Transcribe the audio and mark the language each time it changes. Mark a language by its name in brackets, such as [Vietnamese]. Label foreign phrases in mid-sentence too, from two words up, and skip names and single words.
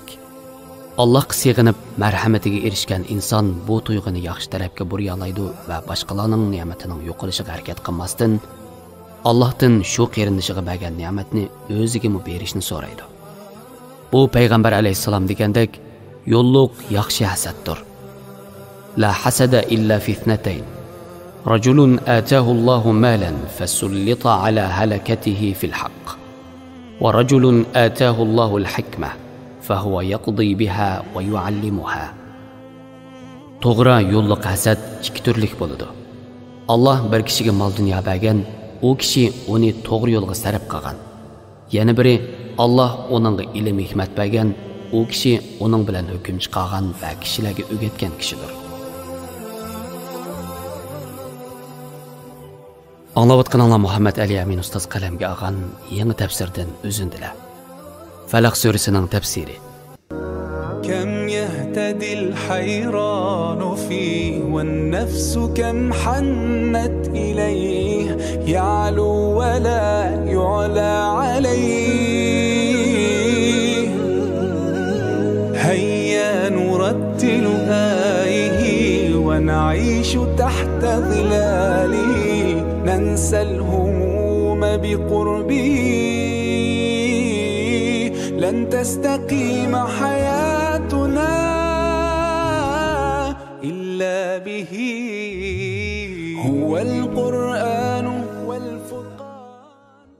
[Uzbek] Allohga sig'inib marhamatiga erishgan inson bu tuyg'uni yaxshi tarafga buriy oladi va boshqalarning ne'matining yo'qolishiga harakat qilmasdan Allohdan shu qarindishiga bergan ne'matni o'ziga berishni so'raydi. Bu payg'ambar alayhisalom degandek yo'lliq yaxshi hasaddir. [Arabic] لا حسد إلا في اثنتين. رجل آتاه الله مالا فسلط على هلكته في الحق. ورجل آتاه الله الحكمة فهو يقضي بها ويعلمها. [Uzbek] To'g'ri yo'lliq hasad ikki turlik bo'ladi. Alloh bir kishiga mol dunyo bergan, u kishi uni to'g'ri yo'lga sarf qilgan. Yana biri Alloh uningga ilm hikmat bergan, u kishi uning bilan hukm chiqargan va kishilarga o'rgatgan kishidir. Anlayotganlar Muhammad Ali Amin ustoz qalamga olgan yangi tafsirdan o'zindilar. Falaq surasining tafsiri. [Arabic] كم يهتدي الحيران فيه والنفس كم حنت إليه يعلو ولا يعلى عليه هيا نرتل آيه ونعيش تحت ظلاله ننسى الهموم بقربه لن تستقيم حياتنا إلا به هو القرآن والفرقان.